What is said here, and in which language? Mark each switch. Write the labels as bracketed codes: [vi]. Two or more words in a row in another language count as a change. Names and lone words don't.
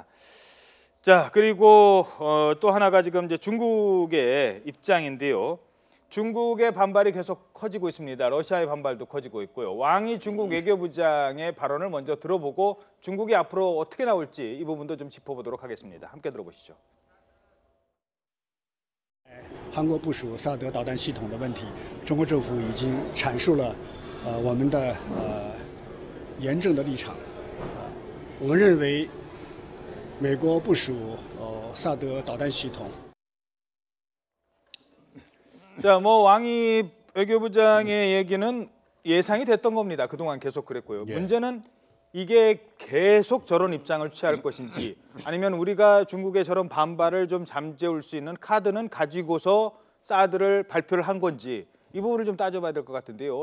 [ko] 자, 그리고 또 하나가 지금 이제 중국의 입장인데요. 중국의 반발이 계속 커지고 있습니다. 러시아의 반발도 커지고 있고요. 왕이 중국 외교부장의 발언을 먼저 들어보고 중국이 앞으로 어떻게 나올지 이 부분도 좀 짚어보도록 하겠습니다. 함께 들어보시죠. [zh] 韩国部署萨德导弹系统的问题，中国政府已经阐述了我们的严正的立场。我们认为，美国部署萨德导弹系统。 [ko] 자, 뭐 왕이 외교부장의 얘기는 예상이 됐던 겁니다. 그동안 계속 그랬고요. 문제는 이게 계속 저런 입장을 취할 것인지 아니면 우리가 중국의 저런 반발을 좀 잠재울 수 있는 카드는 가지고서 사드를 발표를 한 건지 이 부분을 좀 따져봐야 될 것 같은데요.